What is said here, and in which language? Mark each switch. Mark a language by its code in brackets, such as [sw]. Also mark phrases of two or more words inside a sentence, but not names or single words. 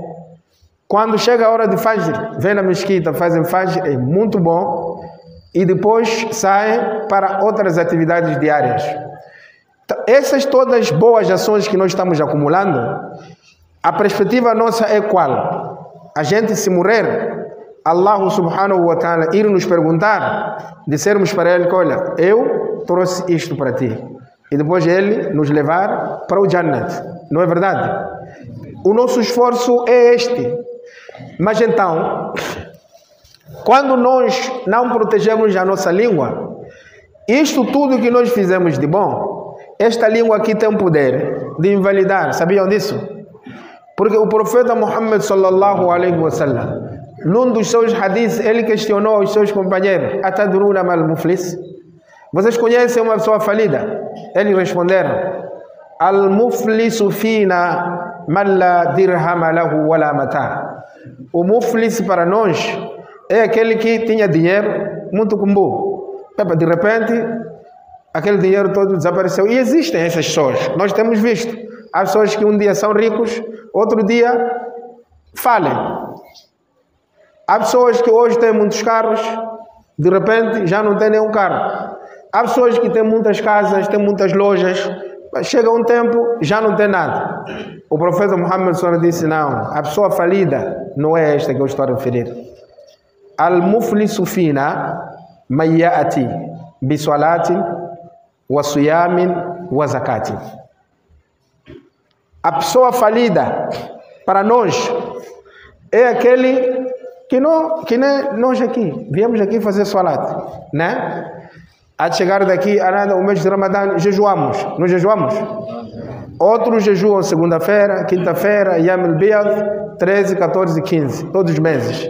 [pt] Quando chega a hora de fajr, vem na mesquita, fazem fajr, é muito bom. E depois saem para outras atividades diárias. Essas todas boas ações que nós estamos acumulando, a perspectiva nossa é qual? A gente se morrer, [ar] الله سبحانه وتعالى [pt] ir nos perguntar, dissermos para ele que olha, eu trouxe isto para ti. E depois ele nos levar para o Jannat. Não é verdade? O nosso esforço é este. Mas então, quando nós não protegemos a nossa língua, isto tudo que nós fizemos de bom, esta língua aqui tem o poder de invalidar. Sabiam disso? Porque o profeta Muhammad [ar] صلى الله عليه وسلم, [pt] num dos seus hadiths, ele questionou os seus companheiros: [ar] أتدرون ما المفلس? [pt] Vocês conhecem uma pessoa falida? Eles responderam: [ar] المفلس فينا من لا درهم له ولا متاع. [pt] O muflis para nós é aquele que tinha dinheiro muito comum. De repente, aquele dinheiro todo desapareceu. E existem essas pessoas, nós temos visto. Há pessoas que um dia são ricos, outro dia falem. Há pessoas que hoje têm muitos carros, de repente já não têm nenhum carro. Há pessoas que têm muitas casas, têm muitas lojas, mas chega um tempo, já não tem nada. O profeta Muhammad só disse, não, a pessoa falida não é esta que eu estou a referir. [ar] المفلس فينا من يأتي بصلاة وصيام وزكاة. [pt] A pessoa falida para nós é aquele que nem nós aqui viemos aqui fazer salat, né? A chegar daqui a nada o mês de Ramadã jejuamos, não jejuamos? Outros jejuam segunda-feira, quinta-feira, [ar] أيام البيض, [pt] 13, 14 e 15, todos os meses.